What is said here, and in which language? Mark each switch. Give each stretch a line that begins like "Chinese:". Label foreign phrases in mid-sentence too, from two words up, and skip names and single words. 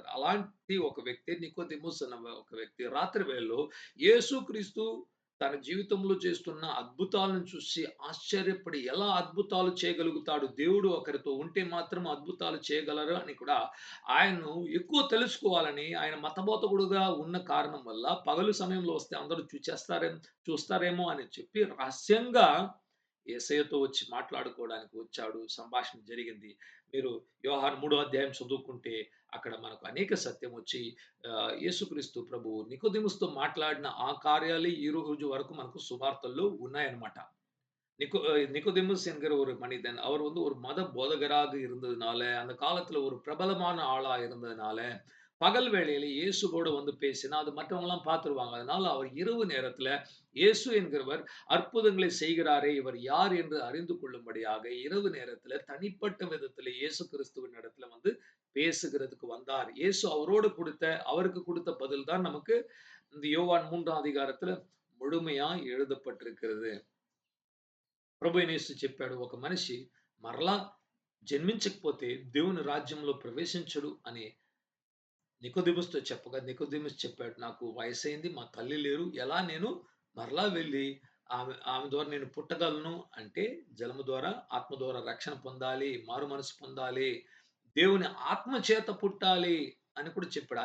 Telugu: అలాంటి ఒక వ్యక్తి నికోదెముస్ అన్న ఒక వ్యక్తి రాత్రి వేళలో యేసుక్రీస్తు తన జీవితంలో చేస్తున్న అద్భుతాలను చూసి ఆశ్చర్యపడి ఎలా అద్భుతాలు చేయగలుగుతాడు, దేవుడు ఒకరితో ఉంటే మాత్రం అద్భుతాలు చేయగలరు అని కూడా ఆయన్ను ఎక్కువ తెలుసుకోవాలని ఆయన మతబోధకుడుగా ఉన్న కారణం వల్ల పగలు సమయంలో వస్తే అందరూ చూస్తారేమో అని చెప్పి రహస్యంగా యేసయ్యతో వచ్చి మాట్లాడుకోవడానికి వచ్చాడు. సంభాషణ జరిగింది. మీరు యోహాను 3వ అధ్యాయం చదువుకుంటే అక్కడ మనకు అనేక సత్యం వచ్చి యేసుక్రీస్తు ప్రభువు నికోదెముస్‌తో మాట్లాడిన ఆ కార్యాలే ఈ రోజు వరకు మనకు సువార్తల్లో ఉన్నాయన్నమాట.
Tamil: நிக்கோதேமுஸ் என்கிற ஒரு மனிதன், அவர் வந்து ஒரு மத போதகராக இருந்ததுனால, அந்த காலத்துல ஒரு பிரபலமான ஆளா இருந்ததுனால, பகல் வேளையில இயேசுவோடு வந்து பேசினா, அது மற்றவங்கலாம் பார்த்துருவாங்க. அதனால அவர் இரவு நேரத்துல இயேசு என்கிறவர் அற்புதங்களை செய்கிறாரே, இவர் யார் என்று அறிந்து கொள்ளும்படியாக இரவு நேரத்துல தனிப்பட்ட விதத்துல இயேசு கிறிஸ்துவின் இடத்துல வந்து பேசுகிறதுக்கு வந்தார். இயேசு அவருக்கு கொடுத்த பதில் தான் நமக்கு இந்த யோவான் 3ஆம் அதிகாரத்துல முழுமையா எழுதப்பட்டிருக்கிறது.
Telugu: ప్రభు యేసు చెప్పాడు, ఒక మనిషి మరలా జన్మించకపోతే దేవుని రాజ్యంలో ప్రవేశించడు అని నికోదెముస్‌తో చెప్పగా, నికోదెముస్ చెప్పాడు, నాకు వయసైంది, మా తల్లి లేరు, ఎలా నేను మరలా వెళ్ళి ఆమె ద్వారా నేను పుట్టగలను అంటే, జలము ద్వారా ఆత్మ ద్వారా రక్షణ పొందాలి, మారు మనసు పొందాలి, దేవుని ఆత్మ చేత పుట్టాలి అని కూడా చెప్పాడు.